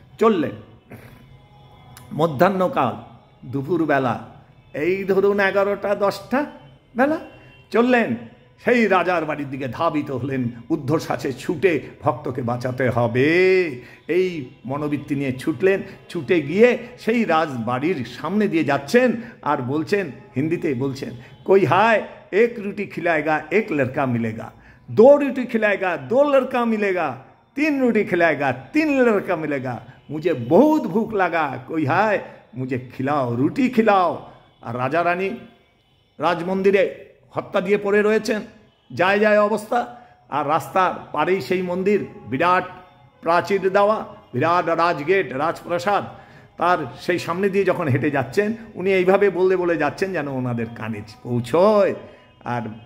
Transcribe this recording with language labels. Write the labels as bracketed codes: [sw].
[bn] চললেন মধ্যাহ্নকাল, দুপুরবেলা, এই ধরুন 11টা 10টা বেলা চললেন। সেই রাজার বাড়ির দিকে ধাবিত হলেন, ঊর্ধ্বশ্বাসে ছুটে ভক্তকে বাঁচাতে হবে, এই মনোবৃত্তি নিয়ে ছুটলেন। ছুটে গিয়ে সেই রাজবাড়ির সামনে দিয়ে যাচ্ছেন, আর বলছেন, হিন্দিতে বলছেন, [hi] कोई हाय 1 रोटी खिलाएगा 1 लड़का मिलेगा, 2 रोटी खिलाएगा 2 लड़का मिलेगा, 3 रोटी खिलाएगा 3 लड़का मिलेगा, मुझे बहुत भूख लगा, कोई हाय मुझे खिलाओ, রুটি खिलाओ। [bn] আর রাজা রানী রাজমন্দিরে হত্যা দিয়ে পড়ে রয়েছেন, যায় অবস্থা। আর রাস্তার পারেই সেই মন্দির, বিরাট প্রাচীর দেওয়া, বিরাট রাজগেট, রাজপ্রাসাদ। তার সেই সামনে দিয়ে যখন হেঁটে যাচ্ছেন, উনি এইভাবে বলে যাচ্ছেন যেন ওনাদের কানে পৌঁছয়। আর